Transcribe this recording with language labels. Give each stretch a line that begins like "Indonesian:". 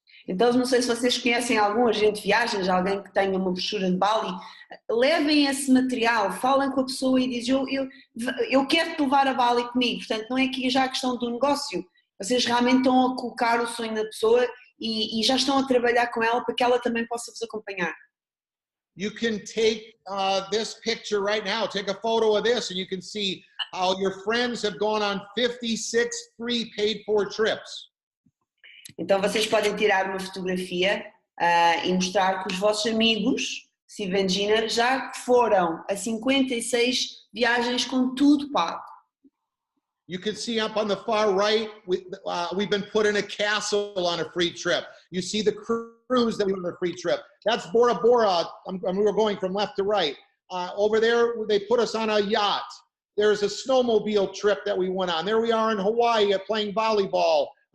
Portuguese: Então, não sei se vocês conhecem algum agente de viagens, alguém que tenha uma brochura de Bali, levem esse material, falem com a pessoa e dizem, eu quero te levar a Bali comigo, portanto não é aqui já a questão do negócio, vocês realmente estão a colocar o sonho da pessoa e já estão a trabalhar com ela para que ela também possa vos acompanhar.
English: You can take this picture right now, take a photo of this, and you can see how your friends have gone on 56 free paid-for trips.
Portuguese: Então vocês podem tirar uma fotografia e mostrar que os vossos amigos, Steve e Gina, já foram a 56 viagens com tudo pago.
English: You can see up on the far right, we've been put in a castle on a free trip. You see the cruise that we went on a free trip. That's Bora Bora. We were going from left to right. Over there, they put us on a yacht. There's a snowmobile trip that we went on. There we are in Hawaii playing volleyball.